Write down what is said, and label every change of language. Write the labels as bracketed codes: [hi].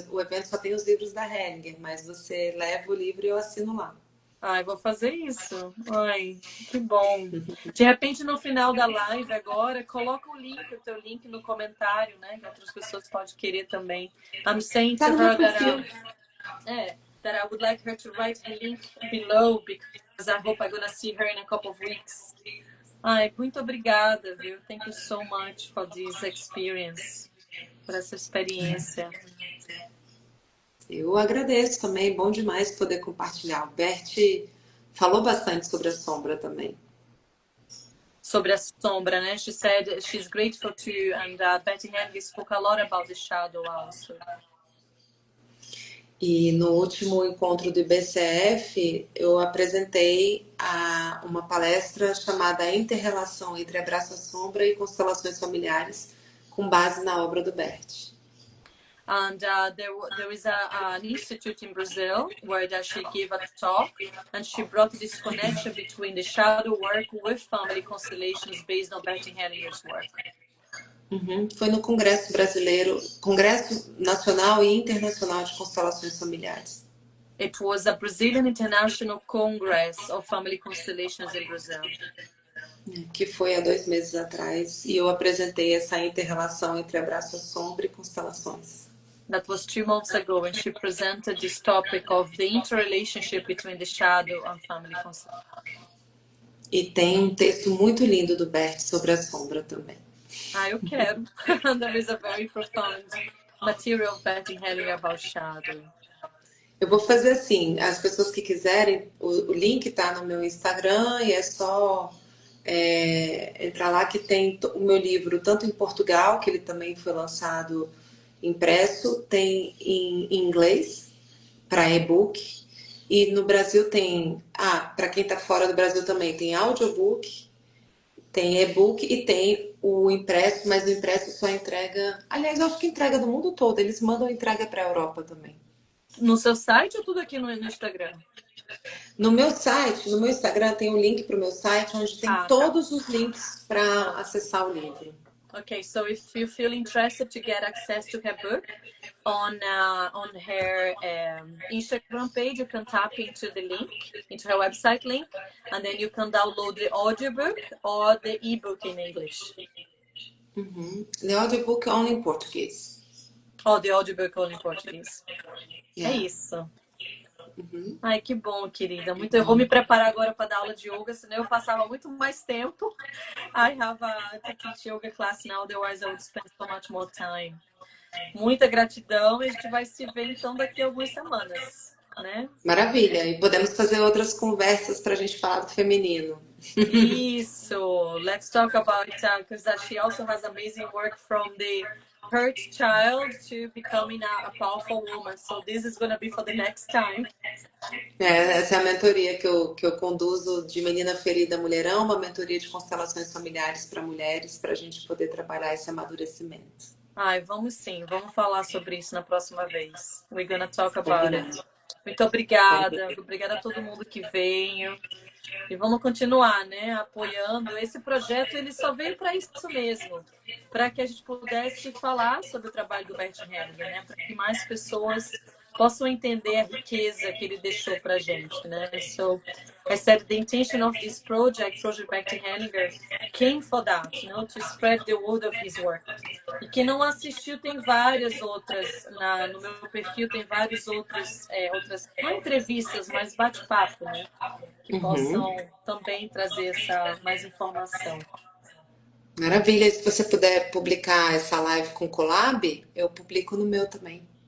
[pt] O evento só tem os livros da Hellinger, mas você leva o livro e eu assino lá. Ai, vou fazer isso. Ai, que bom. De repente, no final da live agora, coloca o teu link no comentário, né? Que outras pessoas podem querer também. [en] I'm saying to her that That I would like her to write her link below, because I hope I'm gonna see her in a couple of weeks. [pt] Ai, muito obrigada, viu? [en] Thank you so much for this experience, [pt] por essa experiência. Eu agradeço também, bom demais poder compartilhar. O Bert falou bastante sobre a sombra também. Sobre a sombra, né? [en] She said she's grateful to you, and Betty Henry spoke a lot about the shadow also. [pt] E no último encontro do IBCF, eu apresentei uma palestra chamada Inter-relação entre Abraço à Sombra e Constelações Familiares, com base na obra do Bert. [en] And there is an institute in Brazil where she gave a talk, and she brought this connection between the shadow work with family constellations based on Betty Hellinger's work. [pt] Foi no Congresso Brasileiro, Congresso Nacional e Internacional de Constelações Familiares. [en] It was a Brazilian International Congress of Family Constellations in Brazil. [pt] Que foi há 2 meses atrás, e eu apresentei essa inter-relação entre Abraço à Sombra e constelações. [en] That was 2 months ago, and she presented this topic of the interrelationship between the shadow and family constellations. [pt] E tem um texto muito lindo do Bert sobre a sombra também. Eu quero. [en] There is a very profound material of Betty Hellinger about shadow. [pt] Eu vou fazer assim, as pessoas que quiserem, o link tá no meu Instagram e é só entrar lá que tem o meu livro, tanto em Portugal, que ele também foi lançado impresso, tem em inglês, para e-book, e no Brasil tem, para quem tá fora do Brasil também, tem audiobook, tem e-book e tem o impresso, mas o impresso só entrega, aliás, eu acho que entrega do mundo todo, eles mandam entrega para a Europa também. No seu site ou tudo aqui no Instagram? No meu site, no meu Instagram tem um link para o meu site onde tem todos os links para acessar o livro. [en] Okay, so if you feel interested to get access to her book on her Instagram page, you can tap into the link, into her website link, and then you can download the audiobook or the ebook in English. The audiobook only in português. Oh, the audiobook only in Portuguese. Yeah. [pt] É isso. Ai, que bom, querida. Eu vou me preparar agora para dar aula de yoga, senão eu passava muito mais tempo. [en] I have to teach yoga class now, otherwise I would spend so much more time. [pt] Muita gratidão e a gente vai se ver então daqui a algumas semanas, né? Maravilha. E podemos fazer outras conversas para a gente falar do feminino. Isso. [en] Let's talk about it, because she also has amazing work from the hurt child to becoming a powerful woman. So this is going to be for the next time. [pt] Essa é a mentoria que eu conduzo de Menina Ferida Mulherão, uma mentoria de constelações familiares para mulheres, para a gente poder trabalhar esse amadurecimento. Vamos sim, vamos falar sobre isso na próxima vez. [en] We're gonna talk about it. [pt] Muito obrigada, obrigada a todo mundo que veio. E vamos continuar, né, apoiando. Esse projeto, ele só veio para isso mesmo, para que a gente pudesse falar sobre o trabalho do Bert Hellinger, né, para que mais pessoas possam entender a riqueza que ele deixou para a gente, né? [en] So, I said the intention of this project Bert Hellinger, came for that, to spread the word of his work. [pt] E quem não assistiu, tem várias outras, no meu perfil tem várias outras não entrevistas, mas bate-papo, né? Que possam também trazer mais informação. Maravilha, se você puder publicar essa live com collab, eu publico no meu também.